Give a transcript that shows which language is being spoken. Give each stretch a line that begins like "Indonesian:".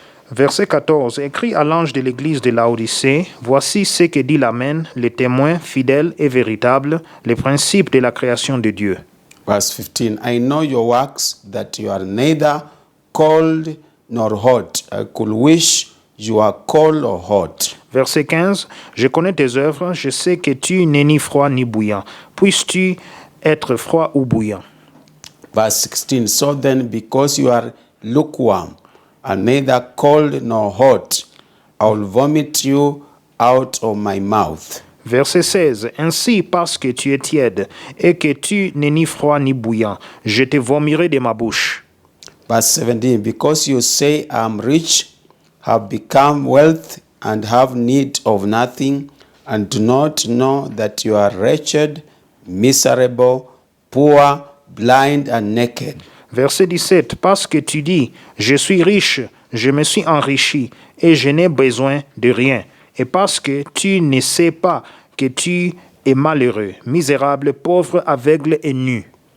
French: Verset 14. Écrit à l'ange de l'église de Laodicée, voici ce que dit l'Amen, le témoin fidèle et véritable, le principe de la création de Dieu.
English: Verse 15, "I know your works, that you are neither cold nor hot. I could wish you are cold or hot."
French: Verset 15. Je connais tes œuvres, je sais que tu n'es ni froid ni bouillant. Puisses-tu être froid ou bouillant?
English: Verse 16, "So then, because you are lukewarm, and neither cold nor hot, I will vomit you out of my mouth."
French: Verset 16. Ainsi, parce que tu es tiède et que tu n'es ni froid ni bouillant, je te vomirai de ma bouche.
English: Verse 17, "Because you say, I am rich, have become wealth, and have need of nothing, and do not know that you are wretched, miserable, poor, blind, and naked."
French: Verset 17. Parce que tu dis, je suis riche, je me suis enrichi, et je n'ai besoin de rien. Et parce que tu ne sais pas que tu es malheureux, misérable, pauvre, aveugle et nu.